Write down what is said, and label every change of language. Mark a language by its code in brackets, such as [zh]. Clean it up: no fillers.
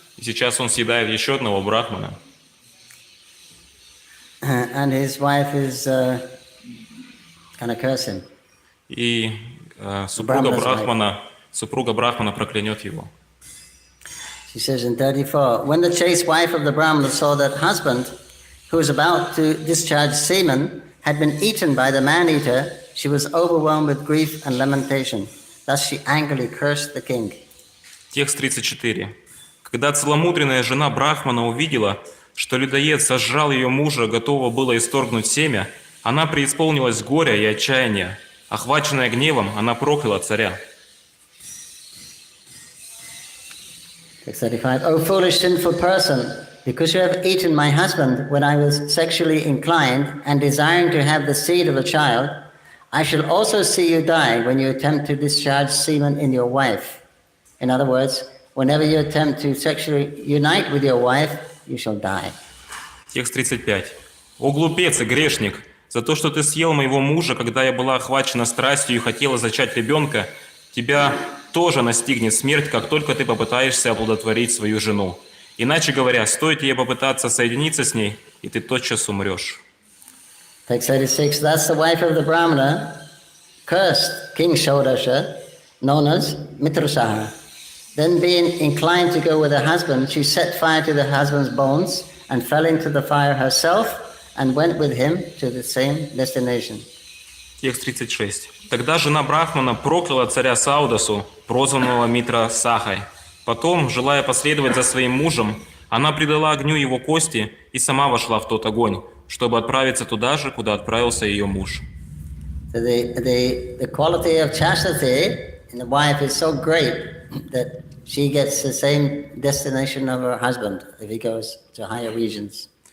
[ru] И сейчас он съедает еще одного брахмана. [en] And his wife is gonna curse him. [ru] И супруга брахмана проклянет его. [en] She says in 34, when the chaste wife of the Brahmana saw that husband, who was about to discharge semen, had been eaten by the man-eater, she was overwhelmed with grief and lamentation. Thus she angrily cursed the king. [ru] Текст 34. Когда целомудренная жена Брахмана увидела, что людоед сожрал ее мужа, готова была исторгнуть семя, она преисполнилась горя и отчаяния. Охваченная гневом, она прокляла царя. [en] Text 35. O foolish sinful person, because you have eaten my husband when I was sexually inclined and desiring to have the seed of a child, I shall also see you die when you attempt to discharge semen in your wife. In other words, whenever you attempt to sexually unite with your wife, you shall die. [ru] Текст 35. «О глупец и грешник! За то, что ты съел моего мужа, когда я была охвачена страстью и хотела зачать ребенка, тебя тоже настигнет смерть, как только ты попытаешься оплодотворить свою жену. Иначе говоря, стоит ей попытаться соединиться с ней, и ты тотчас умрешь». [en] Text 36. Thus the wife of the Brahmana cursed King Shodasha, known as Mitrasaha. Then being inclined to go with her husband, she set fire to the husband's bones and fell into the fire herself and went with him to the same destination. [ru] Текст 36. «Тогда жена Брахмана прокляла царя Саудасу, прозванного Митра Сахой. Потом, желая последовать за своим мужем, она предала огню его кости и сама вошла в тот огонь, чтобы отправиться туда же, куда отправился ее муж». [en] So the quality of chastity in the wife is so great that she gets the same destination of her husband if he goes to higher regions.